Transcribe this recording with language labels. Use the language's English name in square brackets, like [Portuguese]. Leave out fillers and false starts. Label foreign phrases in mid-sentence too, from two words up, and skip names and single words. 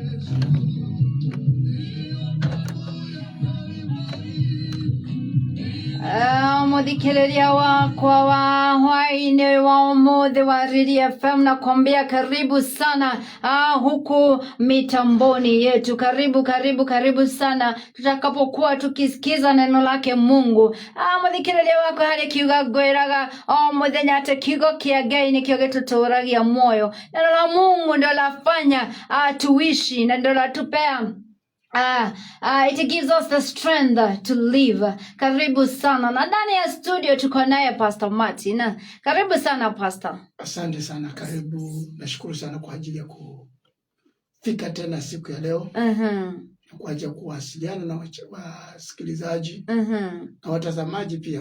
[Kikuyu] Mudhikiriria wakwa wa Hwaine wa Umuthi wa Riri FM [Swahili] na kuambia karibu sana huku mitamboni yetu. Karibu sana tutakapokuwa tukisikiza neno lake Mungu. [Kikuyu] Mudhikiriria wakwa hali kiuga gweraga muthenya ate kiugo kia Ngai nikio gituturagia moyo. [Swahili] Neno la Mungu ndio lafanya tuishi na ndio latupea [English] it gives us the strength to live. [Swahili] Karibu sana. Na ndani ya studio tuko naye Pastor Martin. Karibu sana Pastor. Asante sana, karibu. Nashukuru sana kwa ajili ya kufika tena siku ya leo. Kwa ajili ya kuwasiliana na wasikilizaji na watazamaji pia.